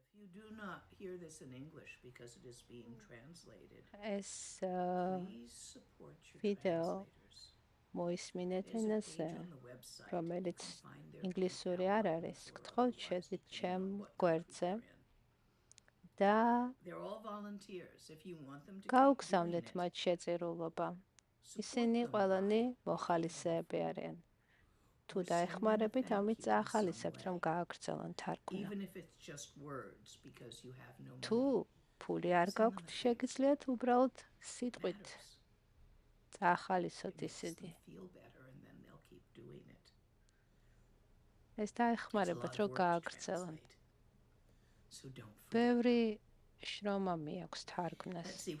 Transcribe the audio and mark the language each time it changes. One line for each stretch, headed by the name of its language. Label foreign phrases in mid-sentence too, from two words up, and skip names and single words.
English: you do not hear this in English because it is being translated,
Georgian: ეს
English: please support your
Georgian: ვიდეო
English: translators.
Georgian: მოისმინეთ
English: There's a
Georgian: ენაზე,
English: page on the website.
Georgian: რომელიც
English: You can find their
Georgian: ინგლისური
English: PayPal
Georgian: არ არის.
English: link or
Georgian: გთხოვთ
English: otherwise,
Georgian: შეძით
English: depending
Georgian: ჩემ
English: on what country
Georgian: გვერდზე
English: you're in.
Georgian: და
English: They're all volunteers. If you want them to keep
Georgian: გაუგზავნეთ
English: doing it,
Georgian: მათ შეწირულობა.
English: support
Georgian: ისინი
English: them
Georgian: ყველანი
English: by
Georgian: მოხალისეები არიან. თუ დაეხმარებით, ამით წაახალისებთ, რომ გააგრძელონ თარგმნა.
English: even if it's just words because you have no
Georgian: თუ
English: money.
Georgian: ფული არ გაქვთ, შეგიძლიათ უბრალოდ სიტყვით წაახალისოთ ისინი. ეს დაეხმარებათ, რომ გააგრძელონ. ბევრი შრომა მიაქვს თარგმნას.